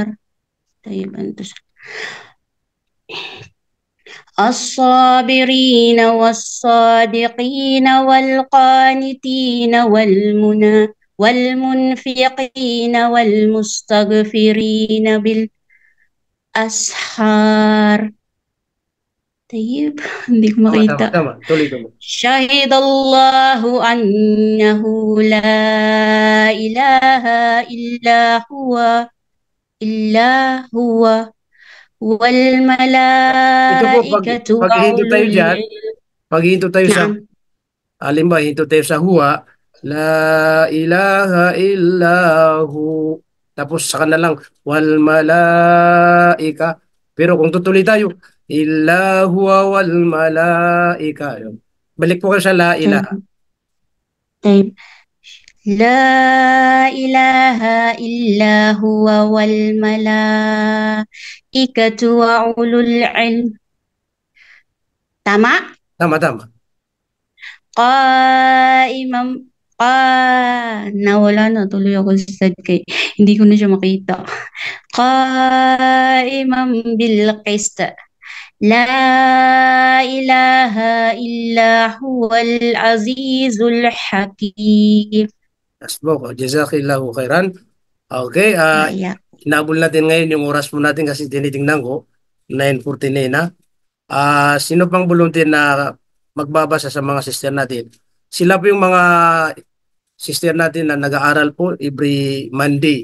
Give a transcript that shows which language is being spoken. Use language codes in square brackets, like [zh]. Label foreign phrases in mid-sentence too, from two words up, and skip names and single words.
[ar] طيب أنت الصابرين والصادقين والقانتين والمنفقين والمستغفرين بالأسحار. [tl] طيب hindi ko makita. [ar] شهد الله أنه لا إله إلا هو والملائكة [tl] pag hinto tayo sa halimbawa hinto tayo sa [ar] هو لا إله إلا هو [tl] tapos saka na lang [ar] والملائكة, [tl] pero kung tutuloy tayo [ar] إلا هو والملائكة, [tl] balik po kayo sa [ar] لا إله. لا إله إلا هو والملائكة وأولو العلم. [tl] Tama? Tama. Nawala na tuloy ako sa kay hindi ko na siya makita. [ar] قائما بالقسط. لا إله إلا هو العزيز الحكيم. Asbok, جزاك الله خيرا. [tl] Okay, inabol natin ngayon yung oras po natin kasi tinitingnan ko 9:49 na. Sino pang volunteer na magbabasa sa mga sister natin? Sila po yung mga sister natin na nag-aaral po [en] every Monday.